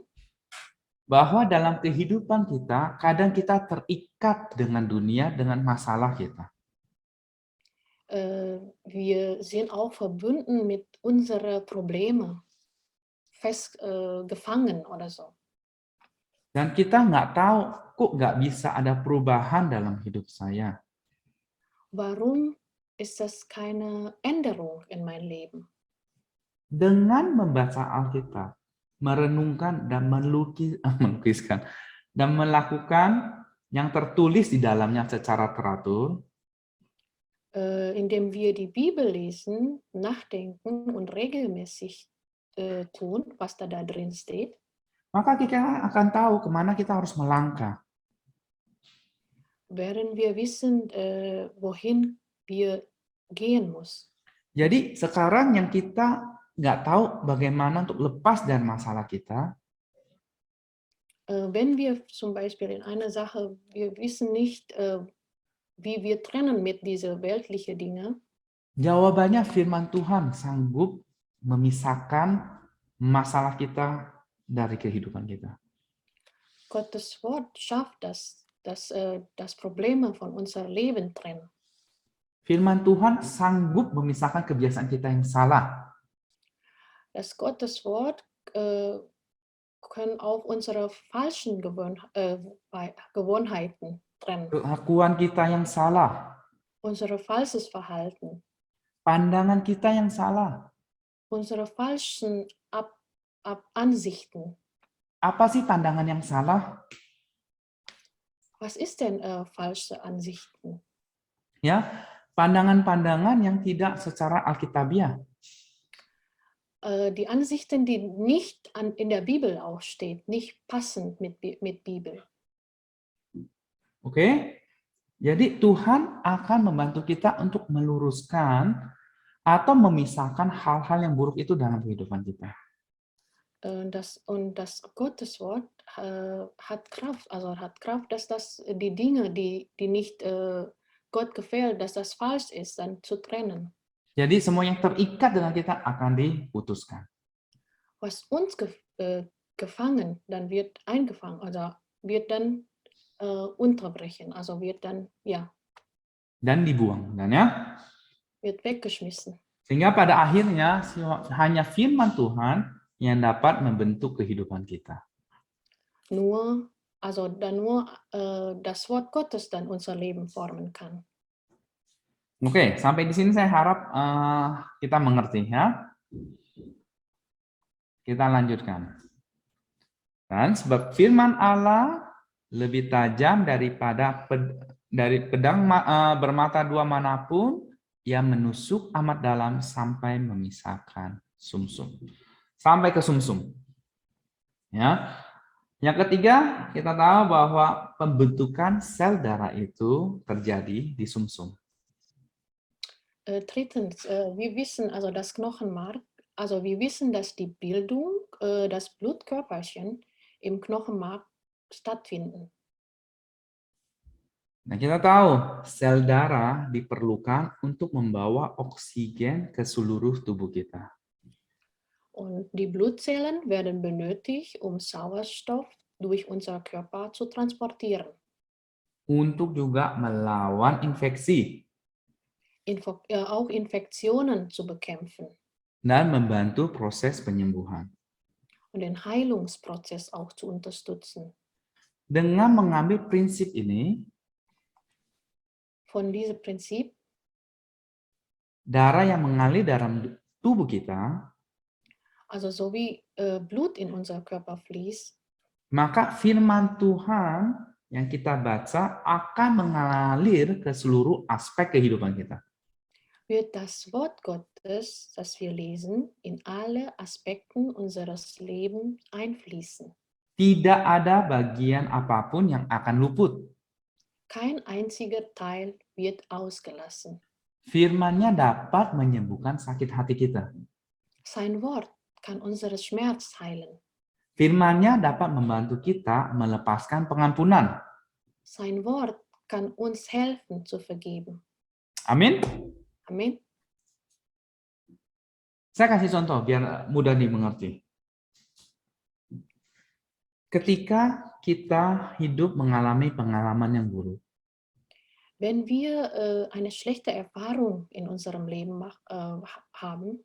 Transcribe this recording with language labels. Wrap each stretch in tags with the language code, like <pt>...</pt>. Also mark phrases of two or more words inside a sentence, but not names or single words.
<id>Bahwa dalam kehidupan kita, kadang kita terikat dengan dunia, dengan masalah kita.</id> <de>wir sind auch verbunden mit unseren Problemen, fest gefangen oder so.</de> <id>Dan kita nggak tahu, kok nggak bisa ada perubahan dalam hidup saya.</id> <de>Warum ist das keine Änderung in mein Leben?</de> <id>Dengan membaca Alkitab, merenungkan dan melukiskan, dan melakukan yang tertulis di dalamnya secara teratur,</id> <de>Indem wir die Bibel lesen, nachdenken und regelmäßig tun, was da drin steht,</de> <id>maka kita akan tahu kemana kita harus melangkah.</id> <de>werden wir wissen, wohin wir gehen muss.</de> <id>Jadi sekarang yang kita nggak tahu bagaimana untuk lepas dari masalah kita,</id> <de>Wenn wir zum Beispiel in einer Sache, wir wissen nicht, wie wir trennen mit dieser weltlichen Dinge,</de> <id>jawabannya firman Tuhan sanggup memisahkan masalah kita dari kehidupan kita.</id> <de>Gottes Wort schafft das Probleme von unserem Leben trennen.</de> <id>Firman Tuhan sanggup memisahkan kebiasaan kita yang salah.</id> <de>Das Gottes Wort können auch unsere falschen Gewohnheiten trennen.</de> <id>Kelakuan kita yang salah,</id> <de>Unser falsches Verhalten,</de> <id>pandangan kita yang salah.</id> <de>unsere falschen Ansichten.</de> <id>Apa sih pandangan yang salah?</id> <de>Was ist denn falsche Ansichten?</de> <id>Ya, pandangan-pandangan yang tidak secara alkitabiah.</id> <de>Die Ansichten, die nicht in der Bibel auch steht, nicht passend mit Bibel.</de> <id>Oke? Jadi Tuhan akan membantu kita untuk meluruskan atau memisahkan hal-hal yang buruk itu dalam kehidupan kita.</id> <de>Das Gotteswort hat Kraft, dass das die Dinge, die nicht Gott gefällt, dass das falsch ist, dann zu trennen.</de> <id>Jadi semua yang terikat dengan kita akan diputuskan.</id> <de>Was uns gefangen, dann wird eingefangen, also wird dann unterbrechen, also wird dann, ja.</de> <id>Dan dibuang, dan ya.</id> <de>Wird weggeschmissen.</de> <id>Sehingga pada akhirnya hanya firman Tuhan yang dapat membentuk kehidupan kita.</id> <de>Nur das Wort Gottes dann unser Leben formen kann.</de> <id>Oke, sampai di sini saya harap kita mengerti ya. Kita lanjutkan. Dan sebab firman Allah lebih tajam daripada dari pedang bermata dua manapun, ia menusuk amat dalam sampai memisahkan sumsum. Sampai ke sumsum. Ya. Yang ketiga, kita tahu bahwa pembentukan sel darah itu terjadi di sumsum.</id> <de>Drittens, wir wissen, also das Knochenmark Also wir wissen, dass die Bildung, das Blutkörperchen im Knochenmark stattfinden.</de> <id>Nah, kita tahu sel darah diperlukan untuk membawa oksigen ke seluruh tubuh kita.</id> <de>Und die Blutzellen werden benötigt, um Sauerstoff durch unser Körper zu transportieren.</de> <id>Untuk juga melawan infeksi</id> <de>Auch Infektionen zu bekämpfen</de> <id>dan membantu proses penyembuhan.</id> <de>und den Heilungsprozess auch zu unterstützen.</de> <id>Dengan mengambil prinsip ini,</id> <de>Von diesem Prinzip,</de> <id>darah yang mengalir dalam tubuh kita,</id> <de>also so wie Blut in unser Körper fließt,</de> <id>maka firman Tuhan yang kita baca akan mengalir ke seluruh aspek kehidupan kita.</id> <de>wird das Wort Gottes, das wir lesen, in alle Aspekten unseres Lebens einfließen.</de> <id>Tidak ada bagian apapun yang akan luput.</id> <de>Kein einziger Teil wird ausgelassen.</de> <id>Firman-Nya dapat menyembuhkan sakit hati kita.</id> <de>Sein Wort kann unseren Schmerz heilen.</de> <id>Firman-Nya dapat membantu kita melepaskan pengampunan.</id> <de>Sein Wort kann uns helfen zu vergeben.</de> <id>Amin.</id> <de>Amen.</de> <id>Saya kasih contoh biar mudah dimengerti. Ketika kita hidup mengalami pengalaman yang buruk,</id> <de>Wenn wir eine schlechte Erfahrung in unserem Leben haben,</de>